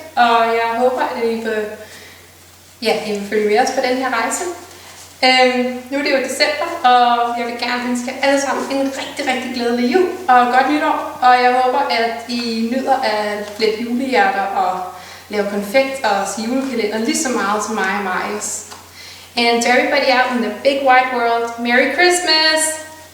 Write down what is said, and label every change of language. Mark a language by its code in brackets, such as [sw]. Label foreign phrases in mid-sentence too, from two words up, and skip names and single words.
[da] Og jeg håber, at I vil følge med os på den her rejse. Nu er det jo december, og jeg vil gerne ønske jer alle sammen en rigtig glædelig jul og godt nytår. Og jeg håber, at I nyder at flette julehjerter og lave konfekt og se julekalender lige så meget som mig og Marius. [en] And to everybody out in the big wide world, Merry Christmas!